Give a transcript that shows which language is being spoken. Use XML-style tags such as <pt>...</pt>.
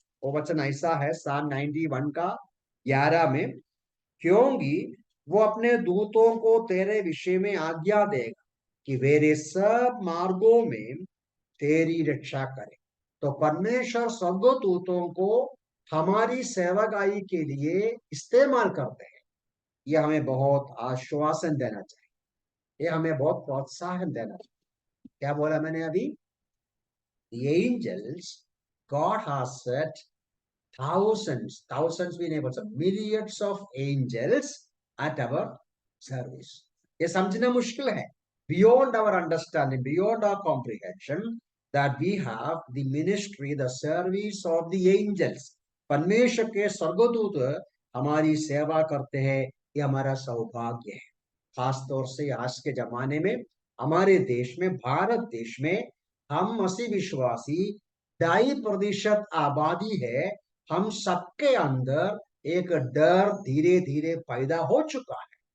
<hi>वो वचन ऐसा है, साम 91 का 11 में, क्योंकि वो अपने दूतों को तेरे विषय में आज्ञा देगा कि वे सब मार्गों में तेरी रक्षा करे। तो परमेश्वर स्वर्गदूतों को हमारी सेवागाई के लिए इस्तेमाल करते हैं। ये हमें बहुत आश्वासन देना चाहिए, ये हमें बहुत प्रोत्साहन देना चाहिए। क्या बोला मैंने अभी?</hi> <en>The angels, God has set thousands</en> <hi>भी नहीं बोल सकते,</hi> <en>millions of angels at our service.</en> <hi>ये समझना मुश्किल है,</hi> <en>beyond our understanding, beyond our comprehension, that we have the ministry, the service of the angels.</en> <hi>परमेश्वर के स्वर्गदूत हमारी सेवा करते हैं, ये हमारा सौभाग्य है। खास तौर से आज के जमाने में हमारे देश में, भारत देश में, हम मसीह विश्वासी 2.5% आबादी है। हम सबके अंदर एक डर धीरे धीरे पैदा हो चुका है।</hi>